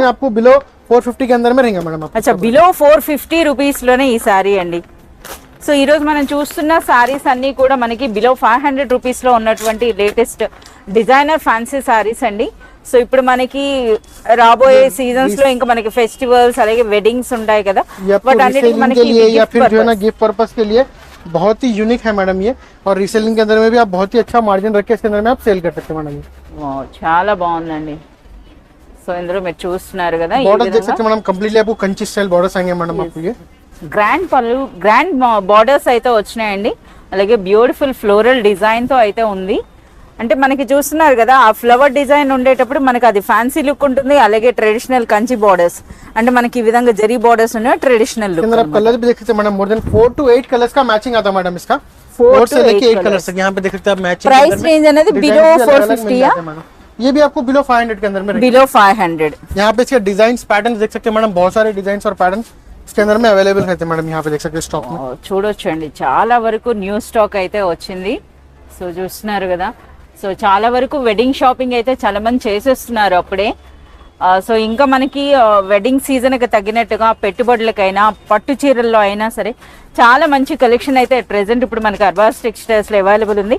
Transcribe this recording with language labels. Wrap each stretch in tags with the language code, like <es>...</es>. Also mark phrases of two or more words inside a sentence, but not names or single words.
<hi>आपको बिलो 450 के अंदर में रहेगा मैडम.</hi> <te>अच्छा</te> <en>below 450 rupees</en> <te>లోనే ఈ సారీ అండి. సో ఈ రోజు మనం చూస్తున్న సారీస్ అన్ని కూడా మనకి</te> <en>below 500 rupees</en> <te>లో ఉన్నటువంటి</te> <en>latest designer fancy sarees</en> <te>అండి. సో ఇప్పుడు మనకి రాబోయే సీజన్స్ లో ఇంకా మనకి ఫెస్టివల్స్ అలాగే వెడ్డింగ్స్ ఉంటాయి కదా, బట్ అన్నిటికీ మనకి</te> <en>gift purpose</en> <hi>के लिए बहुत ही यूनिक है मैडम ये. और रीसेलिंग के अंदर में भी आप बहुत ही अच्छा मार्जिन रख के इसके अंदर में आप सेल कर सकते हैं मैडम.</hi> <te>చాలా బాగుందండి. సో ఇందులో మీరు చూస్తున్నారు కదా,</te> <hi>बॉर्डर देख सकते हैं मैडम. कंप्लीटली आपको</hi> <en>Kanchi style borders</en> <hi>आएंगे मैडम. आपको ये</hi> <te>గ్రాండ్ పళ్ళు,</te> <en>grand borders</en> <te>అయితే వచ్చినాయండి. అలాగే</te> <en>beautiful floral design</en> <te>తో అయితే ఉంది. అంటే మనకి చూస్తున్నారు కదా, ఆ ఫ్లవర్ డిజైన్ ఉండేటప్పుడు మనకి అది</te> <en>fancy look</en> <te>ఉంటుంది. అలాగే</te> <en>traditional Kanchi borders,</en> <te>అంటే మనకి ఈ విధంగా జరీ బార్డర్స్ ఉన్నాయి,</te> <en>traditional look.</en> <hi>अंदर आप कलर भी देख सकते हैं मैडम.</hi> <en>more than 4 to 8 colours</en> <hi>का मैचिंग आता है मैडम इसका. 4 से लेके 8 कलर्स तक यहाँ पे देख सकते हैं आप मैचिंग.</hi> <en>price range</en> <hi>అనేది बिलो 450 या ये भी आपको बिलो 500 के अंदर में. बिलो 500. यहाँ पे इसके</hi> <en>designs patterns</en> <hi>देख सकते हैं मैडम. बहुत सारे डिजाइन्स और पैटर्न्स इसके अंदर में अवेलेबल रहते हैं मैडम. यहाँ पे देख सकते हैं स्टॉक में.</hi> <te>చూడొచ్చండి చాలా వరకు</te> <en>new stock</en> <te>అయితే వచ్చింది. సో చూస్తున్నారు కదా. సో చాలా వరకు</te> <en>wedding shopping</en> <te>అయితే చాలా మంది చేసేస్తున్నారు అప్పుడే. సో ఇంకా మనకి వెడ్డింగ్ సీజన్కి తగ్గినట్టుగా పెట్టుబడులకైనా పట్టు చీరల్లో అయినా సరే చాలా మంచి కలెక్షన్ అయితే ప్రెసెంట్ ఇప్పుడు మనకి అర్బాస్ టెక్స్టైల్స్ లో అవైలబుల్ ఉంది.</te>